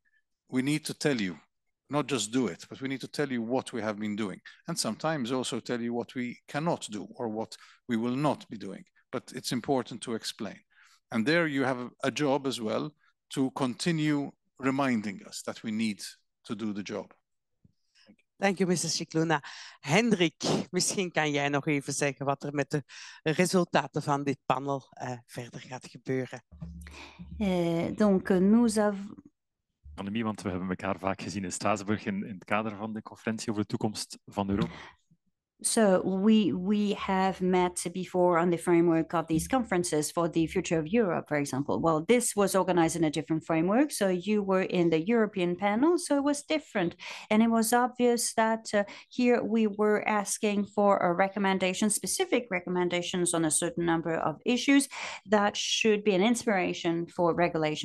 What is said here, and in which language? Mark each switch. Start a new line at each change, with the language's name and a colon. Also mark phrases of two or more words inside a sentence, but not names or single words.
English: We need to tell you, not just do it, but we need to tell you what we have been doing, and sometimes also tell you what we cannot do or what we will not be doing. But it's important to explain. And there you have a job as well to continue reminding us that we need to do the job.
Dutch: Dank u, Mrs. Scicluna. Hendrik, misschien kan jij nog even zeggen wat er met de resultaten van dit panel verder gaat gebeuren.
French: Donc, nous avons...
Dutch: Pandemie, want we hebben elkaar vaak gezien in Straatsburg in het kader van de conferentie over de toekomst van Europa.
English: So we have met before on the framework of these conferences for the future of Europe, for example. Well, this was organized in a different framework. So you were in the European panel, so it was different. And it was obvious that here we were asking for a recommendation, specific recommendations on a certain number of issues that should be an inspiration for regulation.